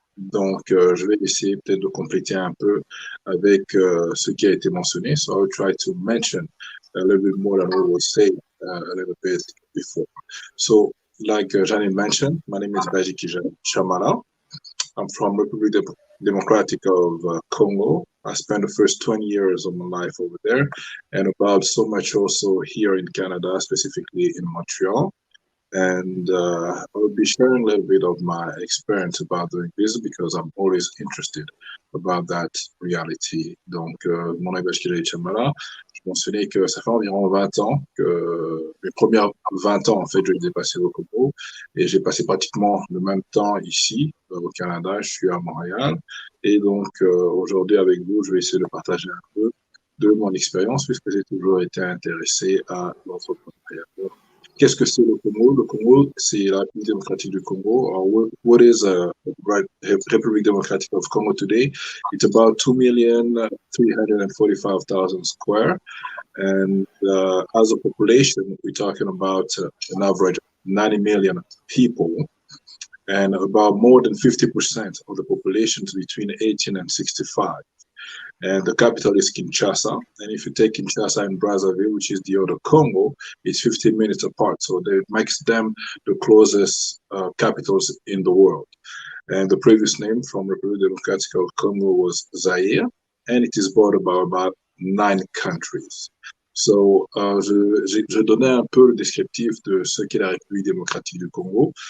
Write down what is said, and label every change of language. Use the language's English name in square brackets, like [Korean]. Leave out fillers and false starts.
[French] Donc, je vais essayer peut-être de compléter un peu avec ce qui a été mentionné. [English] So I will try to mention a little bit more than what was said a little bit before. So, like Janine mentioned, my name is Badji Chamala. I'm from Republic Democratic of Congo. I spent the first 20 years of my life over there, and about so much also here in Canada, specifically in Montreal. And I will be sharing a little bit of my experience about doing this because I'm always interested about that reality. [French] Donc, mon nom est Bashkiré Chamala. Je mentionnais que ça fait environ 20 ans que mes premières 20 ans, en fait, je les ai passés au Congo et j'ai passé pratiquement le même temps ici, au Canada. Je suis à Montréal. Et donc, aujourd'hui, avec vous, je vais essayer de partager un peu de mon expérience puisque j'ai toujours été intéressé à l'entrepreneuriat. Qu'est-ce que c'est le Congo? Le Congo, c'est la République démocratique du Congo. [English] What is Republic Democratic of Congo today? It's about 2,345,000 square. And as a population, we're talking about an average of 90 million people. And about more than 50% of the population is between 18 and 65. And the capital is Kinshasa. And if you take Kinshasa and Brazzaville, which is the other Congo, it's 15 minutes apart. So that makes them the closest capitals in the world. And the previous name from Republic Democratic of Congo was Zaire, and it is bordered by about 9 countries. [French] So, je donnais un peu le descriptif de ce qu'est la République démocratique du Congo.